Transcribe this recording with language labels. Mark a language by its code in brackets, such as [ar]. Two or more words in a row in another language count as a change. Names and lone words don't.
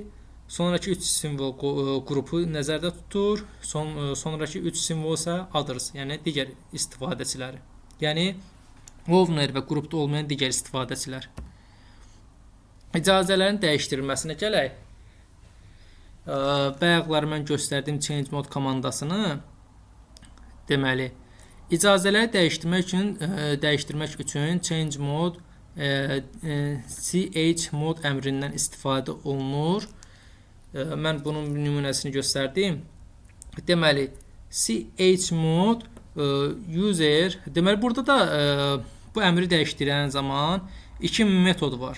[az] Sonraki 3 simvol qrupu nəzərdə tutur. Sonraki 3 simvol isə others, yəni digər istifadəçiləri. Yəni owner və qrupda olmayan digər istifadəçilər. İcazələrin dəyişdirilməsinə gələk. Bayaqlar mən göstərdiyim [en] change mode [az] komandasını deməli icazələri dəyişdirmək üçün [en] change mode [az] chmod əmrindən istifadə olunur. Mən bunun nümunəsini göstərdim. Deməli chmod user, deməli burada da bu əmri dəyişdirən zaman iki metod var.